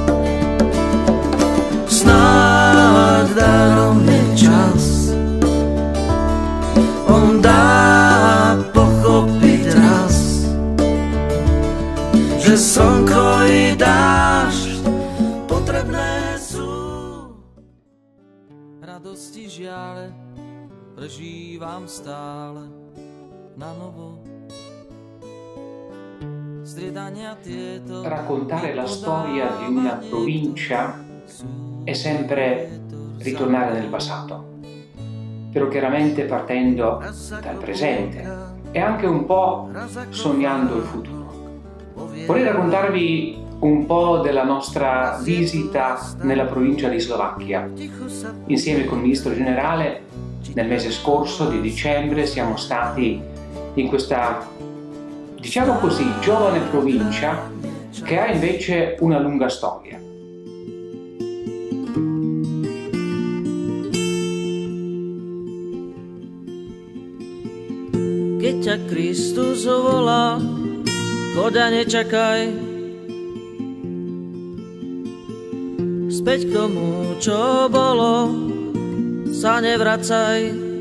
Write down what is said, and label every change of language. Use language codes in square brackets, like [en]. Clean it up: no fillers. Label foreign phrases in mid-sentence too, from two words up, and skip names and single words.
[sk] Snáď darom je čas, on dá pochopiť raz, že slnko i dážď potrebné sú. Radosti žiale prežívam stále na novo. Striedania tieto. [it] Raccontare la storia di una provincia è sempre ritornare nel passato, però chiaramente partendo dal presente e anche un po' sognando il futuro. Vorrei raccontarvi un po' della nostra visita nella provincia di Slovacchia. Insieme con il Ministro Generale nel mese scorso di dicembre siamo stati in questa, diciamo così, giovane provincia che ha invece una lunga storia. [sk] Keď ťa Kristus volá, choď a nečakaj. Späť k tomu, čo bolo, sa nevracaj.